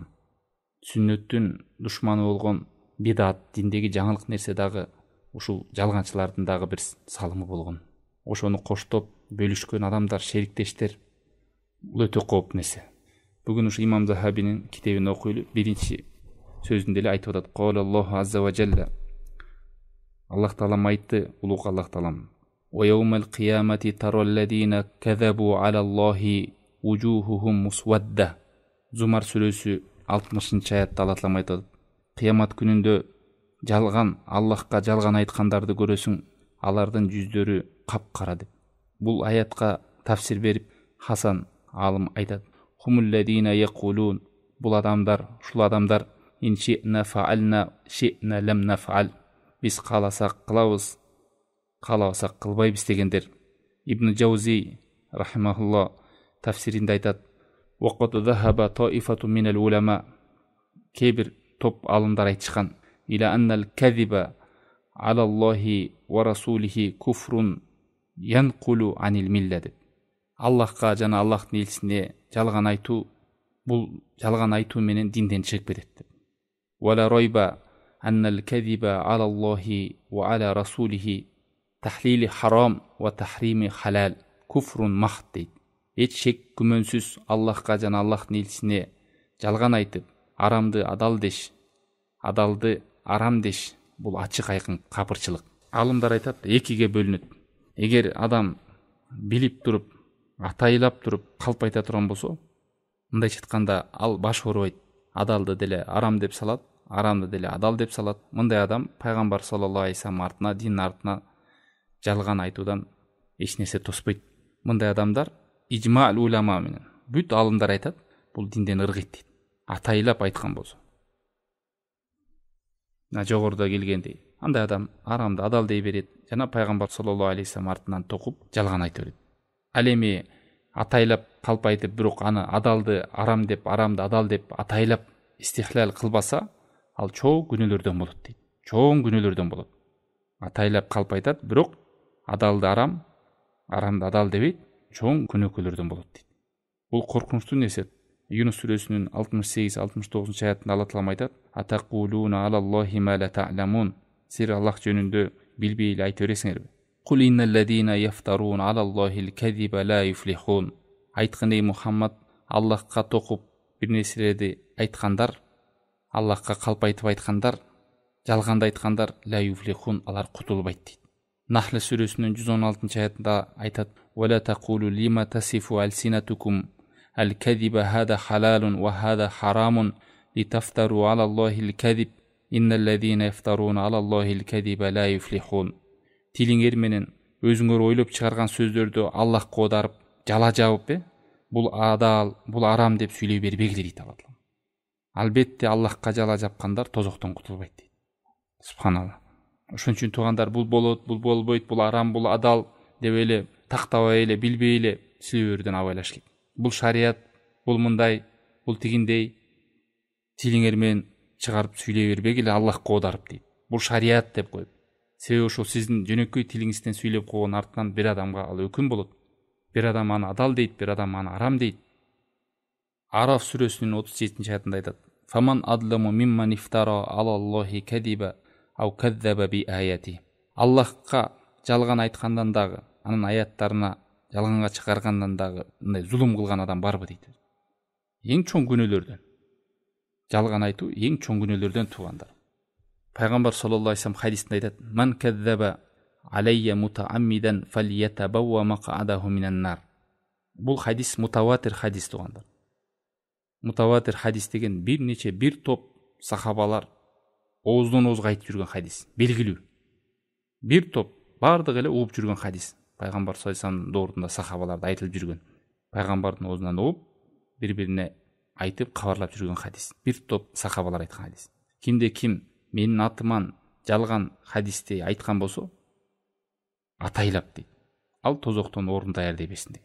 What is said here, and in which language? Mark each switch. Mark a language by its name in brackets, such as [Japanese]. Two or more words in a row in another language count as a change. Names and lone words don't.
[Kyrgyz] Сүннөттүн душманы болгон бидат, диндеги жаңылык нерсе дагы ушул жалганчылардын дагы бир салымы болгон. Ошону коштоп бөлүшкөн адамдар, шериктештер, бул өтө кооптуу нерсе. Бүгүн ушу Имам Захабинин китебин окуйлу. Биринчи сөзүндө эле айтып атат: [Arabic] الله عز وجل. [Kyrgyz] Аллах Таалам айтты, улуг Аллах Таалам: [Arabic] "ويوم القيامة ترى الذين كذبوا على الله وجوههم مسودة." [Kyrgyz] Зумар сүрөсү 60-аятта Алла Таалам айтат: Кыямат күнүндө жалган, Аллахка жалган айткандарды көрөсүң, алардын жүздөрү капкара деп. Бул аятка тафсир берип Хасан алым айтат: [Arabic] هم الذين يقولون. [Kyrgyz] Бул адамдар, ушул адамдар [Arabic] إن شئنا فعلنا شئنا لم نفعل. [Kyrgyz] Биз кааласак кылабыз, каалабасак кылбайбыз дегендер. Ибн Джаузи рахимахулла тафсиринде айтат: [Arabic] وقد ذهب طائفة من العلماء. [Kyrgyz] Кээ топ алымдар айтышкан: [Arabic] إلى أن الكذب على الله ورسوله كفر ينقل عن الملة деп. [Kyrgyz] Аллахка жана Аллахтын элчисине жалган айтуу, бул жалган айтуу менен динден чыгып кетет деп. [Arabic] ولا ريب أن الكذب على الله وعلى رسوله تحليل حرام وتحريم حلال كفر محض дейт. [Kyrgyz] Эч шек күмөнсүз Аллахка жана Аллахтын элчисине жалган айтып, арамды адал деш, адалды арам деш, бул ачык айкын капырчылык. Алымдар айтат, экиге бөлүнөт. Эгер адам билип туруп, атайлап туруп калп айта турган болсо, мындайча айтканда ал баш оорубайт. Адалды деле арам деп салат, арамды деле адал деп салат. Мындай адам пайгамбар [Arabic] صلى الله عليه وسلم [Kyrgyz] артына, дин артына жалган айтуудан эч нерсе тоспойт. Мындай адамдар [Arabic] إجماع العلماء [Kyrgyz] менен бүт алымдар айтат, бул динден ыргыйт дейт. Атайлап айткан болсо. Жогоруда келгендей, андай адам арамды адал дей берет, жана пайгамбар [Arabic] صلى الله عليه وسلم [Kyrgyz] артынан токуп жалган айта берет. Ал эми атайлап калп айтып, бирок аны адалды арам деп, арамды адал деп атайлап истихлал кылбаса, ал чоң күнөөлөрдөн болот дейт. Чоң күнөөлөрдөн болот. Атайлап калп айтат, бирок адалды арам, арамды адал дебейт, чоң күнөөлөрдөн болот дейт. Бул коркунучтуу нерсе. Юнус сүрөсүнүн 68-69 аятында Алла Таалам айтат: [Arabic] أتقولون على الله ما لا تعلمون. [Kyrgyz] Сир Аллах жөнүндө билбей эле айта бересиңерби? [Arabic] قل إن الذين يفترون على الله الكذب لا يفلحون. [Kazakh] Айтқын ей Мұхаммад, Аллахқа тоқып бір нәрселерді айтқандар, Аллахқа қалп айтып айтқандар, жалғанды айтқандар, [Arabic] لا يفلحون, [Kazakh] алар құтылбайды дейді. Нахл сүресінің 116 аятында айтады: [Arabic] "ولا تقولوا لما تصف ألسنتكم الكذب هذا حلال وهذا حرام لتفتروا على الله الكذب إن الذين يفترون على الله الكذب لا يفلحون." [Kyrgyz] Тилиңер менен өзүңөр ойлоп чыгарган сөздөрдү Аллахка оодарып, жала жабып, бул адал, бул арам деп сүйлөй бербегиле дейт Алла. Албетте Аллахка жала жапкандар тозоктон кутулбайт дейт. Субханалла. Ошон үчүн туугандар, бул болот, бул болбойт, бул арам, бул адал деп эле тактабай эле, билбей эле сүйлөөрдөн абайлаш керек. Бул шарият, бул мындай, бул тигиндей тилиңер менен чыгарып сүйлөй бербегиле Аллахка оодарып дейт. Бул шарият деп коюп. Себеби ошол сиздин жөнөкөй тилиңизден сүйлөп койгон артынан бир адамга ал өкүм болот. Бир адам аны адал дейт, бир адам аны арам дейт. Араф сүрөсүнүн 37 аятында айтат: [Arabic] "فمن أظلم ممن افترى على الله كذبا أو كذب بآياته." [Kyrgyz] Аллахка жалган айткандан дагы, анын аяттарына жалганга чыгаргандан дагы мындай зулум кылган адам барбы дейт. Эң чоң күнөөлөрдөн. Жалган айтуу эң чоң күнөөлөрдөн туугандар. Пайгамбар [Arabic] صلى الله عليه وسلم [Kyrgyz] хадисинде айтат: [Arabic] "من كذب علي متعمدا فليتبوأ مقعده من النار." [Kyrgyz] Бул хадис мутаватир хадис туугандар. Мутаватир хадис деген бир топ сахабалар ооздон оозго айтып жүргөн хадис, белгилүү. Бир топ бардыгы эле угуп жүргөн хадис. Пайгамбар [Arabic] صلى الله عليه وسلم [Kyrgyz] доорунда сахабаларда айтылып жүргөн. Пайгамбардын оозунан угуп, бири-бирине айтып кабарлап жүргөн хадис. Бир топ сахабалар айткан хадис. Кимде ким менин атыман жалган хадисти айткан болсо, атайлап дейт, ал тозоктон орун даярдай берсин деген.